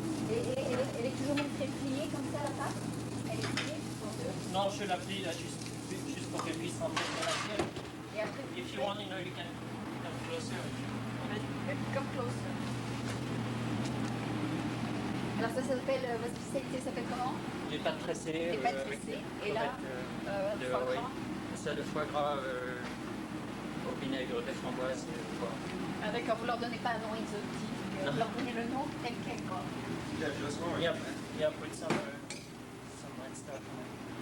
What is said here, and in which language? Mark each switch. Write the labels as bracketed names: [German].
[French] Elle est toujours montrée pliée comme ça, la pâte? Elle est pliée? Non, je la plie là juste pour qu'elle puisse rentrer dans l'assiette. Et après, [English] If you want, you know, you can come closer. Come closer. [French] Alors ça s'appelle, votre spécialité s'appelle comment? Les pâtes tressées. Les pâtes tressées. Et là, le foie oui. gras. Ça, le foie gras au vinaigre de framboise et le foie. Ah d'accord, vous leur donnez pas un nom exotique, vous leur donnez le nom tel quel quoi. [English] Yeah, put some red stuff on it.